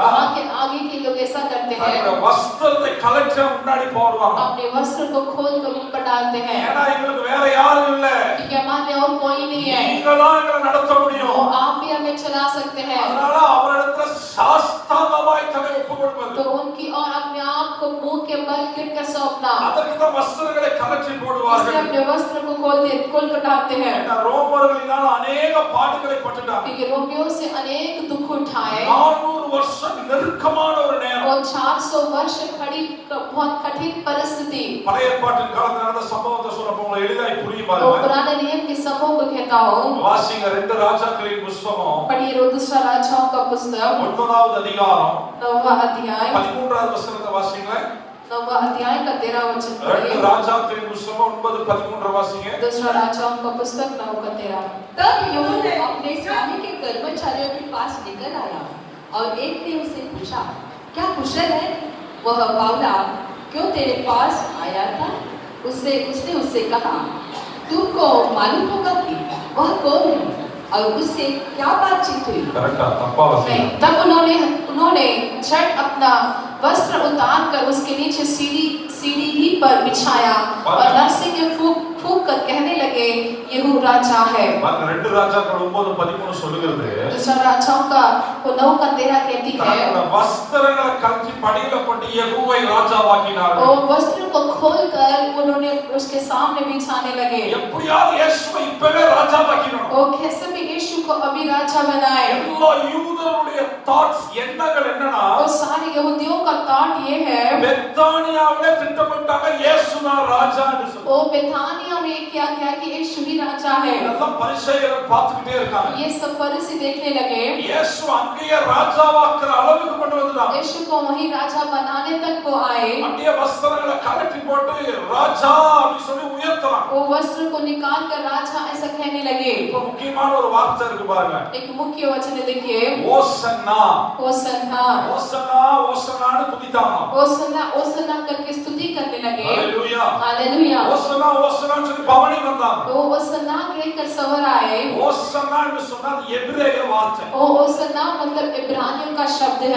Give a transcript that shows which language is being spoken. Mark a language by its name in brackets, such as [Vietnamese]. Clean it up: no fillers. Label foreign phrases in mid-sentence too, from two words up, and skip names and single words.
[Hindi] वहाँ के आगे के लोग ऐसा करते हैं, [Tamil] அந்த வஸ்திரத்தை கழற்றி முன்னாடி போடுவாங்க. [Hindi] अपने वस्त्र को खोल कर उन पर डालते हैं, [Tamil] ஏன்னா எங்களுக்கு வேற யாரும் இல்ல, [Hindi] क्योंकि हमारे और कोई नहीं है, [Tamil] நீங்க தான் எங்களை நடத்த [Hindi] वो [Tamil] முடியும். [Hindi] आप भी हमें चला सकते हैं। [Tamil] அதனால அவரிடத்துல சாஸ்தாங்கமாய் தன்னை ஒப்புக்கொடுப்பது. [Hindi] तो उनकी और अपने आप को मुंह के बल गिर कर सौंपना, [Tamil] அதற்கு தான் வஸ்திரங்களை கழற்றி [Hindi] इसलिए [Tamil] போடுவார்கள். [Hindi] अपने वस्त्र को खोल कर डालते हैं, [Tamil] ஏன்னா ரோமர்களினால अनेक பாடுகளை பட்டுட்டாங்க. [Hindi] क्योंकि रोमियों से अनेक दुख उठाए [Tamil] 400 வருஷம் நெருக்கமான ஒரு நேரம். [Hindi] और 400 वर्ष खड़ी बहुत कठिन परिस्थिति। [Tamil] பழைய ஏற்பாட்டின் காலத்துல நடந்த சம்பவத்தை சொல்றப்ப உங்களுக்கு எளிதாய் புரியும் [Hindi] तो [Tamil] பாருங்க. [Hindi] पुराने नियम के समूह को कहता हूँ, [Tamil] வாசிங்க 2 ராஜாக்களின் புத்தகம் [Hindi] पढ़िए दूसरा राजाओं का पुस्तक [Tamil] 9வது அதிகாரம் [Hindi] 9वां अध्याय [Tamil] 13வது வசனத்தை வாசிங்க. [Hindi] 9वां अध्याय का 13वां वचन [Tamil] 2 [Hindi] पढ़िए। [Tamil] ராஜாக்களின் புத்தகம் 9:13 வாசிங்க. [Hindi] दूसरा राजाओं का पुस्तक 9 का 13। तब यहू अपने स्वामी के कर्मचारियों के पास निकल आया और एक ने उसे पूछा, क्या कुशल है? वह बावला क्यों तेरे पास आया था? उसने उससे कहा, तुमको मालूम होगा कि वह कौन है और उससे क्या बातचीत हुई? [Tamil] கரெக்ட்டா தப்பா வாசிங்க. [Hindi] तब उन्होंने झट अपना वस्त्र उतार कर उसके नीचे सीढ़ी ही पर बिछाया और नरसिंह के फूंक कर कहने लगे, यहू राजा है। [Tamil] பாருங்க 2 ராஜாக்கள் 9:13 சொல்லுகிறது, [Hindi] दूसरा राजाओं का 9 का 13 कहती है, [Tamil] தங்களோட வஸ்திரங்களை கழற்றி படியில போட்டு யெகூவை ராஜாவாக்கினார்கள். [Hindi] और वस्त्र को खोलकर उन्होंने उसके सामने बिछाने लगे। [Tamil] எப்படியாவது இயேசுவை இப்பவே ராஜாவாக்கிடணும். [Hindi] वो कैसे भी यीशु को अभी राजा बनाए। [Tamil] எல்லா யூதருடைய தாட்ஸ் எண்ணங்கள் என்னன்னா, [Hindi] और सारे यहूदियों का थॉट ये है, [Tamil] பெத்தானியாவிலே திட்டமிட்டாங்க இயேசுனா ராஜான்னு சொல்லி. [Hindi] वो बेथानिया में ये किया गया कि यीशु ही राजा है। [Tamil] இதெல்லாம் பரிசேயர்கள் பார்த்துக்கிட்டே இருக்காங்க. [Hindi] ये सब फरीसी देखने लगे। [Tamil] இயேசு அங்கேயே ராஜாவாக்குற அளவுக்கு கொண்டு வந்துட்டாங்க. [Hindi] यीशु को वही राजा बनाने तक वो आए। [Tamil] அப்படியே வஸ்திரங்களை கழட்டி போட்டு ராஜா அப்படி சொல்லி உயர்த்தறாங்க. [Hindi] वो वस्त्र को निकाल कर राजा ऐसा कहने लगे। [Tamil] இப்போ முக்கியமான ஒரு வார்த்தை இருக்கு பாருங்க. [Hindi] एक मुख्य वचन देखिए, [Tamil] ஓசன்னா [Hindi] ओसन्ना [Tamil] ஓசன்னா ஓசன்னான்னு துதித்தாங்க. [Hindi] ओसन्ना ओसन्ना करके स्तुति करने लगे। [Tamil] ஹalleluya [Hindi] हालेलुया। [Tamil] ஓசன்னா ஓசன்னான்னு சொல்லி பவனி வந்தாங்க. [Hindi] वो ओसन्ना कहकर सवर आए। [Tamil] ஓசன்னான்னு சொன்னா அது எபிரேய வார்த்தை. [Hindi] वो ओसन्ना मतलब इब्रानियों का शब्द है।